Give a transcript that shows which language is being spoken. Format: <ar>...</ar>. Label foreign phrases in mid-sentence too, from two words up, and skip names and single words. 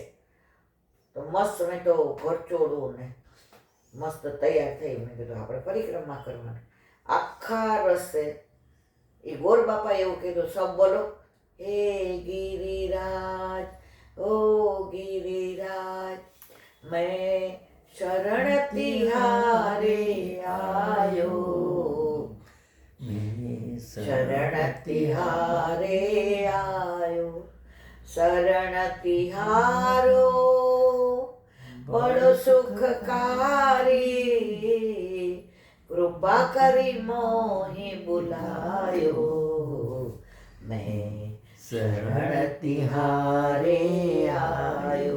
<gu>તો મસ્ત મેં તો ઘરચોળું ને મસ્ત તૈયાર થઈ. મેં કીધું આપણે પરિક્રમા કરવાની. આખા રસ્તે એ ગોર બાપા એવું કીધું,</gu> <hi>सब बोलो,</hi> <gu>હે ગિરિરાજ, ઓ ગિરિરાજ,</gu> <hi>मैं शरण तिहारे आयो, मैं शरण तिहारे आयो, शरण तिहारो बड़ो सुखकारी, कृपा करी मोहि बुलायो, मैं शरण तिहारे आयो.</hi>